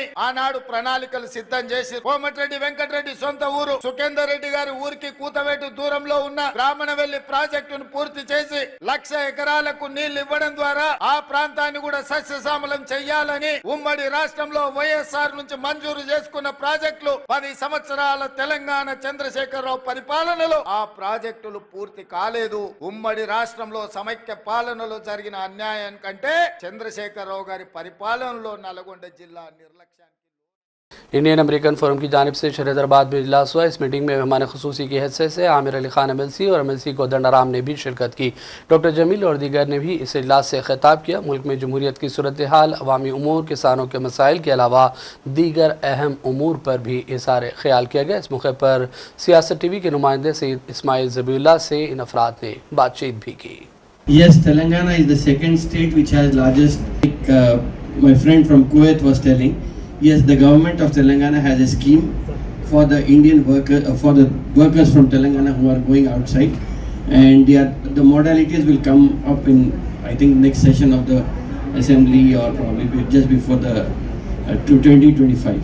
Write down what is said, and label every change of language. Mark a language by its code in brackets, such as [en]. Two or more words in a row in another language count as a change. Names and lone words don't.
[te] ఆనాడు ప్రణాళికలు సిద్ధం చేసి కోమటిరెడ్డి వెంకటరెడ్డి సొంత ఊరు సుఖేందర్ రెడ్డి గారి ఊరికి కూతవేటు దూరంలో ఉన్న బ్రాహ్మణవెల్లి ప్రాజెక్టును పూర్తి చేసి 1,00,000 ఎకరాలకు నీళ్లు ఇవ్వడం ద్వారా ఆ ప్రాంతాన్ని కూడా సస్యశ్యామలం చేయాలని ఉమ్మడి రాష్ట్రంలో వైఎస్ఆర్ నుంచి మంజూరు చేసుకున్న ప్రాజెక్టులు 10 సంవత్సరాల తెలంగాణ చంద్రశేఖరరావు పరిపాలనలో ఆ ప్రాజెక్టులు పూర్తి కాలేదు। ఉమ్మడి రాష్ట్రంలో సమైక్య పాలనలో జరిగిన అన్యాయం కంటే చంద్రశేఖరరావు గారి పరిపాలనలో నల్గొండ జిల్లా నిర్లక్ష్యానికి [ur] انڈین امریکن فورم کی جانب سے شہر حیدرآباد میں اجلاس ہوا۔ اس میٹنگ میں مہمان خصوصی کی حیثیت سے عامر علی خان MLC اور MLC کودنڈرام نے بھی شرکت کی۔ ڈاکٹر جمیل اور دیگر نے بھی اس اجلاس سے خطاب کیا۔ ملک میں جمہوریت کی صورتحال، عوامی امور، کسانوں کے مسائل کے علاوہ دیگر اہم امور پر بھی اظہار خیال کیا گیا۔ اس موقع پر سیاست ٹی وی کے نمائندے سید اسماعیل ذبیح اللہ سے ان افراد نے بات چیت بھی کی۔ [en] Yes, Telangana is the second state which has largest, my friend from Kuwait was telling. Yes, the government of Telangana has a scheme for the Indian workers, for the workers from Telangana who are going outside, and the modalities will come up in, I think, next session of the assembly or probably just before the 2025.